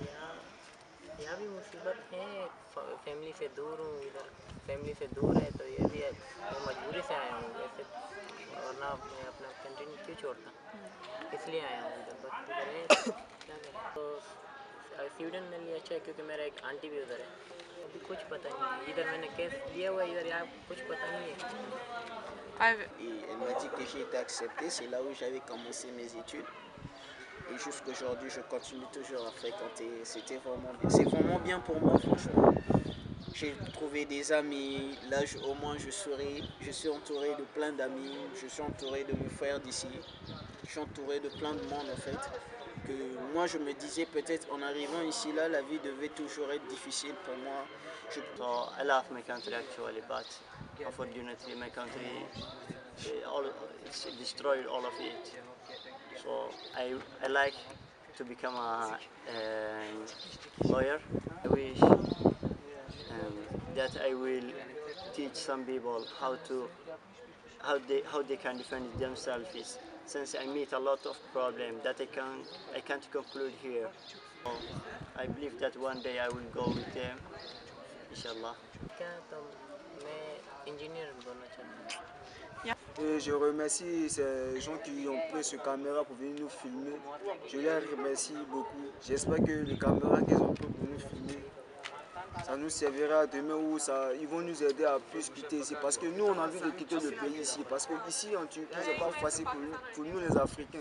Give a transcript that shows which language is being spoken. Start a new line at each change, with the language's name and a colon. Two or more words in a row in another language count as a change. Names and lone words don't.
Hindi: यहाँ भी मुसीबत है, फैमिली से दूर हूँ, इधर फैमिली से दूर है तो ये भी है, मैं मजबूरी से आया हूँ वैसे, वरना मैं अपना कंट्री क्यों छोड़ता, इसलिए आया हूँ इधर, बस इधर है क्या करें। तो स्वीडन मेरे लिए अच्छा है क्योंकि मेरा एक आंटी भी उधर है, अभी कुछ पता नहीं है, इधर मैंने केस दिया हुआ है, इधर यहाँ कुछ पता नहीं है।
French: Et elle m'a dit que j'ai été accepté, c'est là où j'avais commencé mes études. Et jusqu'aujourd'hui, je continue toujours à fréquenter. C'était vraiment bien. C'est vraiment bien pour moi, franchement. J'ai trouvé des amis. Là, au moins, je suis entouré de plein d'amis. Je suis entouré de mes frères d'ici. Je suis entouré de plein de monde, en fait. Que moi, je me disais peut-être en arrivant ici, là, la vie devait toujours être difficile pour moi.
English: So I love my country actually, but unfortunately my country it's destroyed all of it. So I like to become a lawyer. I wish that I will teach some people how they can defend themselves. Since I meet a lot of problems that I can't conclude here. So I believe that one day I will go with them.
Arabic: Inch'Allah.
Hindi: क्या तो मैं इंजीनियर बनना चाहता हूँ।
French: Et je remercie ces gens qui ont pris ce caméra pour venir nous filmer. Je les remercie beaucoup. J'espère que les caméras qu'ils ont pris pour nous filmer, ça nous servira demain où ils vont nous aider à plus quitter ici. Parce que nous, on a envie de quitter le pays ici. Parce que ici, en Turquie, c'est pas facile pour nous les Africains.